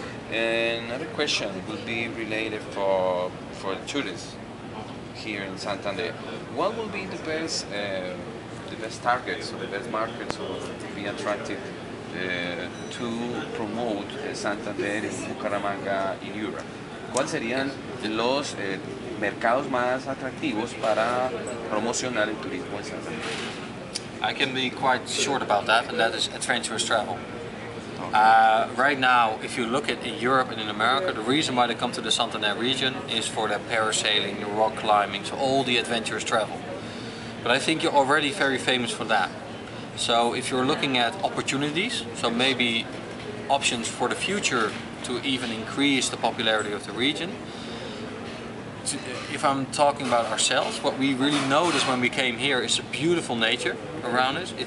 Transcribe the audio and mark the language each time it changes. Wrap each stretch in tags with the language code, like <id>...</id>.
<en>And another question would be related for tourists here in Santander. What will be the best targets or the best markets or to be attractive to promote Santander in Bucaramanga in Europe?</en> <es>¿Cuáles serían los mercados más atractivos para promocionar el turismo en Santander?</es> <en>I can be quite short about that, and that is adventurous travel. Right now, if you look at in Europe and in America, the reason why they come to the Santander region is for their parasailing, the rock climbing, so all the adventurous travel. But I think you're already very famous for that. So if you're looking at opportunities, so maybe options for the future to even increase the popularity of the region, if I'm talking about ourselves, what we really noticed when we came here is the beautiful nature around us.</en>